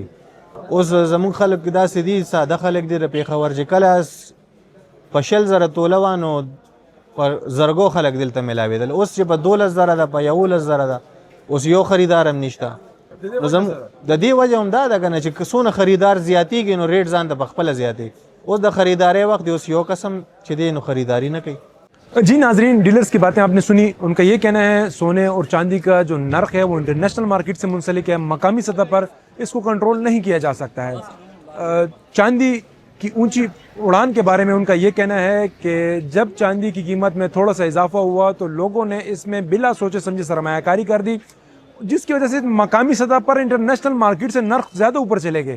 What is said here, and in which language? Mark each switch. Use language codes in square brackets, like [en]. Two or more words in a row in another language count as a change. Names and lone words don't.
[ps] اوس زمونږ خلک داسې دي ساده خلک دی د پېښور چې کله په 100,000 توله وانو پر زرګو خلک دلته ملاوېدل اوس چې په 12,000 ده په 11,000 ده اوس یو خریدار هم نشته. نو د دې وجه هم دا ده که نه چې څونه خریدار زیاتېږي نو ریټ ځان ته پخپله زیاتېږي اوس د خریدارۍ وخت دی، اوس یو قسم چې دی نو خریداري نه کوي. [ur] جی ناظرین، ڈیلرز کی باتیں آپ نے سنی۔ ان کا یہ کہنا ہے سونے اور چاندی کا جو نرخ ہے وہ [en] international market [ur] سے منسلک ہے، مقامی سطح پر اس کو کنٹرول نہیں کیا جا سکتا ہے. چاندی کی اونچی اڑان کے بارے میں ان کا یہ کہنا ہے کہ جب چاندی کی قیمت میں تھوڑا سا اضافہ ہوا تو لوگوں نے اس میں بلا سوچے سمجھے سرمایہ کاری کر دی، جس کی وجہ سے مقامی سطح پر [en] international market [ur] سے نرخ زیادہ اوپر چلے گئے.